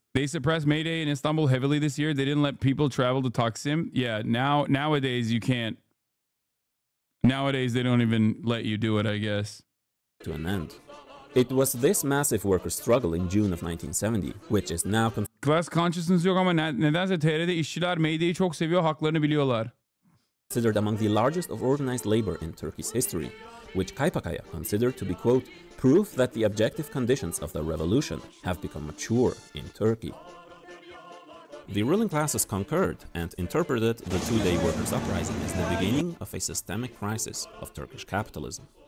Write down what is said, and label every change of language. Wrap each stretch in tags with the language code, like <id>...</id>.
<en>They suppressed May Day in Istanbul heavily this year. They didn't let people travel to Taksim. Yeah, nowadays you can't. Nowadays, they don't even let you do it, I guess. To an end. It was this massive worker struggle in June of 1970, which is now Class consciousness</en> <tr>yok ama nedense TR'de işçiler May Day'i çok seviyor, haklarını biliyorlar.</tr> <en>Considered among the largest of organized labor in Turkey's history, which Kaypakaya considered to be, quote, proof that the objective conditions of the revolution have become mature in Turkey. The ruling classes concurred and interpreted the two-day workers' uprising as the beginning of a systemic crisis of Turkish capitalism.</en>